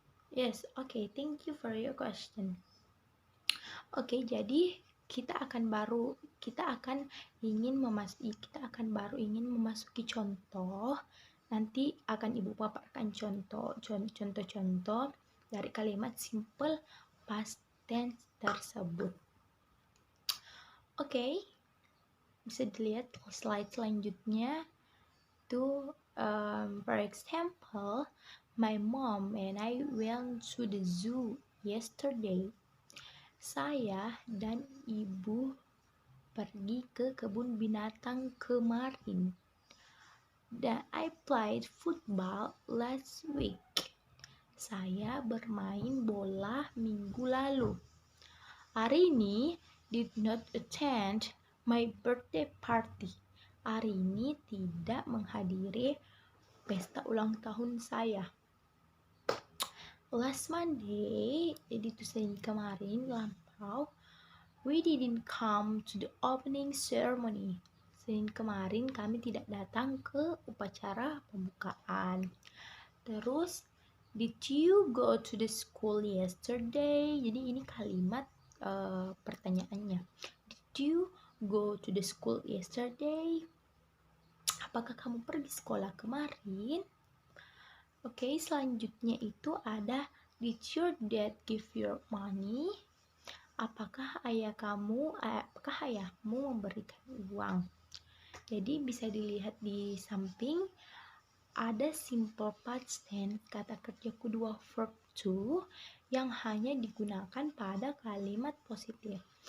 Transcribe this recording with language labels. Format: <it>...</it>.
<en>Yes, okay, thank you for your question.</en> <id>Oke, jadi kita akan baru ingin memasuki contoh. Nanti akan Ibu paparkan contoh-contoh dari kalimat simple past tense tersebut. Oke, bisa dilihat slide selanjutnya.</id> <en>For example, my mom and I went to the zoo yesterday.</en> <id>Saya dan ibu pergi ke kebun binatang kemarin.</id> <en>Dan I played football last week.</en> <id>Saya bermain bola minggu lalu.</id> <en>Arini did not attend my birthday party.</en> <id>Arini tidak menghadiri pesta ulang tahun saya.</id> <en>Last Monday,</en> <id>jadi itu Senin kemarin lampau,</id> <en>we didn't come to the opening ceremony.</en> <id>Senin kemarin kami tidak datang ke upacara pembukaan.</id> <en>Terus, did you go to the school yesterday?</en> <id>Jadi ini kalimat pertanyaannya.</id> <en>Did you go to the school yesterday?</en> <id>Apakah kamu pergi sekolah kemarin? Oke, selanjutnya itu ada</id> <en>did your dad give you money?</en> <id>Apakah ayahmu memberikan uang? Jadi bisa dilihat di samping ada simple past tense kata kerja kedua verb to yang hanya digunakan pada kalimat positif.</id>